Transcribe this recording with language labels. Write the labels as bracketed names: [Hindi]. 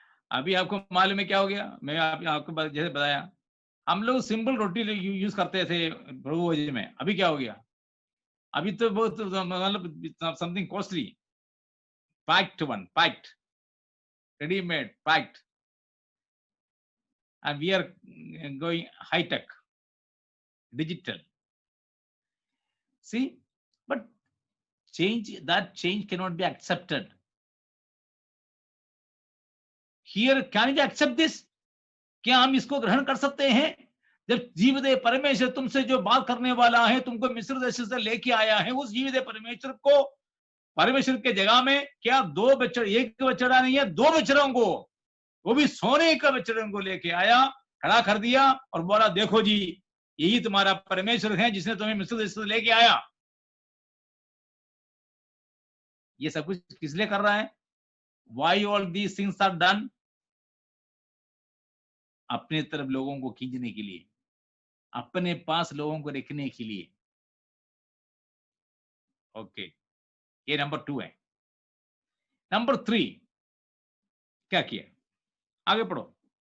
[Hindi] अभी आपको मालूम है क्या हो गया? मैं आपको जैसे बताया, हम लोग सिंपल रोटी यूज करते थे प्रभु भोज में, अभी क्या हो गया? अभी तो बहुत मतलब [English] Something costly, packed one, packed, readymade, packed, and we are going high tech, digital. See, but that change cannot be accepted. Here, can you accept this? [Hindi] क्या हम इसको ग्रहण कर सकते हैं? जब जीवदे परमेश्वर तुमसे जो बात करने वाला है, तुमको मिस्र देश से लेके आया है, उस जीवदे परमेश्वर को, परमेश्वर के जगह में क्या एक बछड़ा नहीं है, दो बछड़ों को, वो भी सोने का बछड़ों को लेके आया, खड़ा कर दिया और बोला देखो जी, यही तुम्हारा परमेश्वर है जिसने तुम्हें मिस्र देश से लेके आया। ये सब कुछ किस लिए कर रहा है? [English] Why all these things are done? [Hindi] अपने तरफ लोगों को खींचने के लिए, अपने पास लोगों को रखने के लिए। ओके, ये नंबर 2 है। नंबर 3 क्या किया? आगे पढ़ो।